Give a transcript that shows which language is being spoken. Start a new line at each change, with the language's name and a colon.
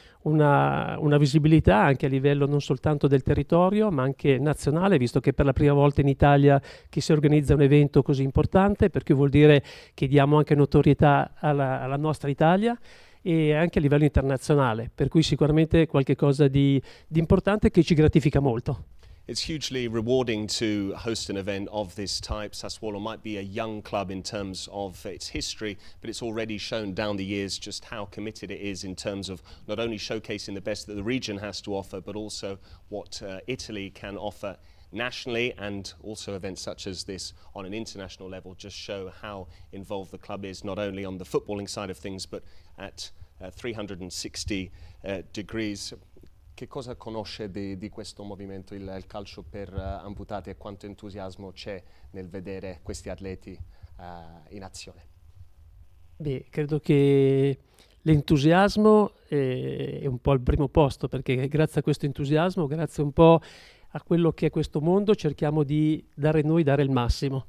Italian: una visibilità anche a livello non soltanto del territorio ma anche nazionale, visto che per la prima volta in Italia che si organizza un evento così importante, per cui vuol dire che diamo anche notorietà alla nostra Italia e anche a livello internazionale, per cui sicuramente qualcosa di importante che ci gratifica molto.
English: It's hugely rewarding to host an event of this type. Sassuolo might be a young club in terms of its history, but it's already shown down the years just how committed it is in terms of not only showcasing the best that the region has to offer, but also what Italy can offer nationally, and also events such as this on an international level just show how involved the club is, not only on the footballing side of things, but at 360 degrees.
Italian: Che cosa conosce di questo movimento, il calcio per amputati, e quanto entusiasmo c'è nel vedere questi atleti in azione? Beh, credo che l'entusiasmo è un po' al primo posto, perché grazie a questo entusiasmo, grazie un po' a quello che è questo mondo, cerchiamo di dare il massimo.